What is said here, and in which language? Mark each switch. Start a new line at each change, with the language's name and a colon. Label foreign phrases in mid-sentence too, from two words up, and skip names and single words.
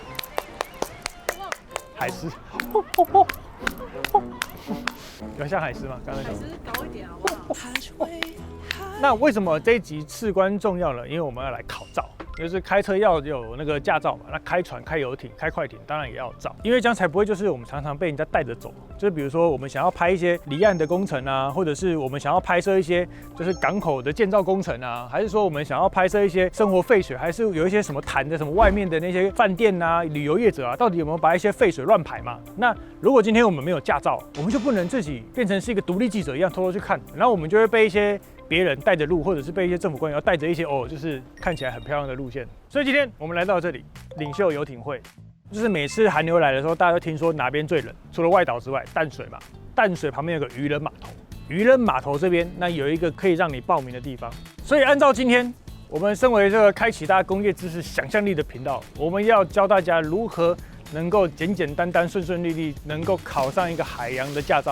Chinese: 海獅，有像海獅嗎？剛剛海獅高一點好不好？那為什麼這一集至關重要呢？因為我們要來考照。就是開車要有那個駕照嘛，那開船、開遊艇、開快艇當然也要有照，因為這樣才不會就是我們常常被人家帶着走。就是比如說我們想要拍一些離岸的工程啊，或者是我們想要拍攝一些就是港口的建造工程啊，還是說我們想要拍攝一些生活廢水，還是有一些什麼潭的什麼外面的那些飯店啊、旅遊業者啊，到底有沒有把一些廢水亂排嘛？那如果今天我們沒有駕照，我們就不能自己變成是一個獨立記者一樣偷偷去看，然後我們就會被一些別人帶着路，或者是被一些政府官員要帶着一些就是看起來很漂亮的路線。所以今天我們來到這裡，領袖遊艇會，就是每次寒流來的時候，大家都聽說哪邊最冷？除了外島之外，淡水嘛，淡水旁邊有個漁人碼頭，漁人碼頭這邊那有一個可以讓你報名的地方。所以按照今天我們身為這個開啟大家工業知識想象力的頻道，我們要教大家如何能夠簡簡單單、順順利利，能夠考上一個海洋的駕照。